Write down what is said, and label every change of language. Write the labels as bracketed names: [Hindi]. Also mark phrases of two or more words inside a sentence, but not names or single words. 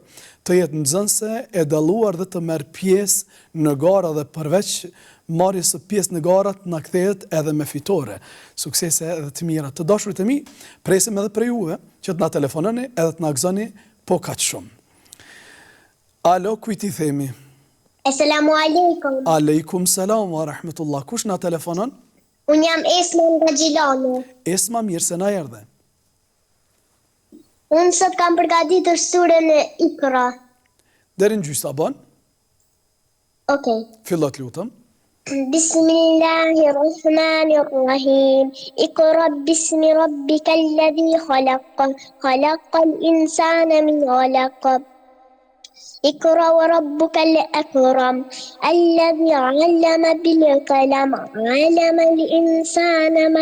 [Albanian] Të jetë nxënëse e dalluar dhe të merr pjesë në gara dhe përveç marrjes së pjesë në garat na kthehet edhe me fitore. Suksese edhe të mira. Të dashurit e mi, presim edhe për juve që të na telefononi edhe të na gëzoni po kaq shumë. Alo, kujt I themi? [Arabic] السلام عليكم. عليكم السلام ورحمة الله. [Albanian] Kush na telefonon? Unë jam Esma nga Gjilani. Esma, mirë se na erdhe. Unë sot kam përgatitur surën e Ikra. Deri në gjysmë a bën? Okay. Fillo të lutëm. [Arabic] بسم الله الرحمن الرحيم اقرأ باسم ربك الذي خلق خلق الإنسان من علق اقرأ وربك الأكرم الذي علم بالقلم علم الإنسان ما